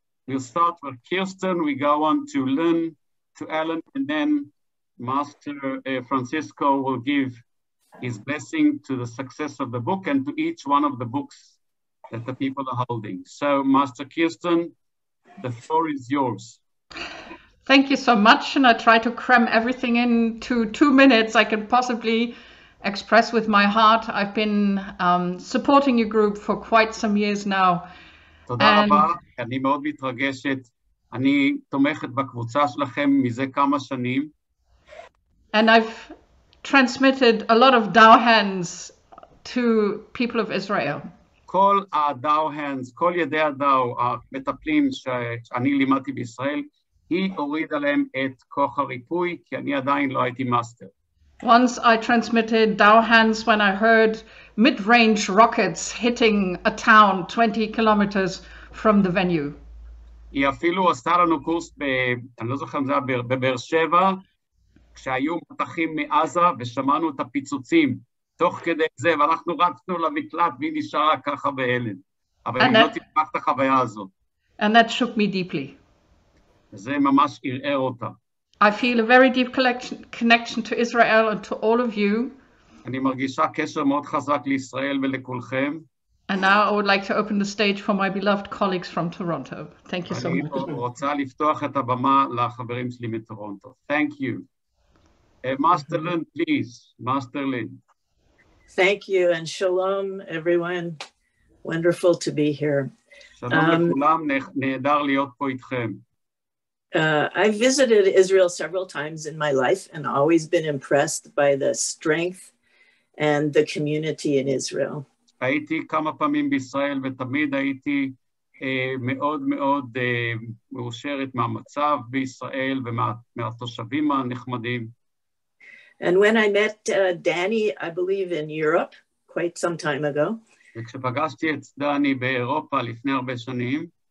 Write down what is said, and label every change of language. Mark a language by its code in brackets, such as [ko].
[en] We'll start with Kirsten, we go on to Lynn, to Alan, and then Master Francisco will give his blessing to the success of the book and to each one of the books that the people are holding. So, Master Kirsten, the floor is yours. Thank you so much, and I try to cram everything into 2 minutes I can possibly express with my heart. I've been supporting your group for quite some years now. [he] תודה רבה, אני מאוד מתרגשת. אני תומכת בקבוצה שלכם מזה כמה שנים. [en] And I've transmitted a lot of Dow hands to people of Israel. [he] כל הדאו hands, כל ידי הדאו, המטפלים שאני לימדתי בישראל, היא הורידה להם את כוח הריפוי, כי אני עדיין לא הייתי מאסטר. [en] Once I transmitted Dow hands when I heard mid-range rockets hitting a town 20 kilometers from the venue. [he] היא אפילו עשתה לנו קורס, אני לא זוכר אם זה היה בבאר שבע, כשהיו מטחים מעזה ושמענו את הפיצוצים, תוך כדי זה, ואנחנו רצנו למקלט והיא נשארה ככה בהלם. אבל היא לא תשכח את החוויה הזאת. [en] And that shook me deeply. [he] זה ממש ערער אותה. [en] I feel a very deep connection to Israel and to all of you. [he] אני מרגישה קשר מאוד חזק לישראל ולכולכם. [en] And now I would like to open the stage for my beloved colleagues from Toronto. Thank you so much. [he] אני רוצה לפתוח את הבמה לחברים שלי מטורונטו. [en] Thank you. Master Lynn, please. Master Lynn. Thank you and shalom, everyone. Wonderful to be here. [he] שלום לכולם, נהדר להיות פה איתכם. [en] I visited Israel several times in my life and always been impressed by the strength and the community in Israel. [he] הייתי כמה פעמים בישראל ותמיד הייתי מאוד מאוד מאושרת מהמצב בישראל ומהתושבים הנחמדים. [en] And when I met Danny, I believe in Europe, quite some time ago, [he] וכשפגשתי את דני באירופה לפני הרבה שנים,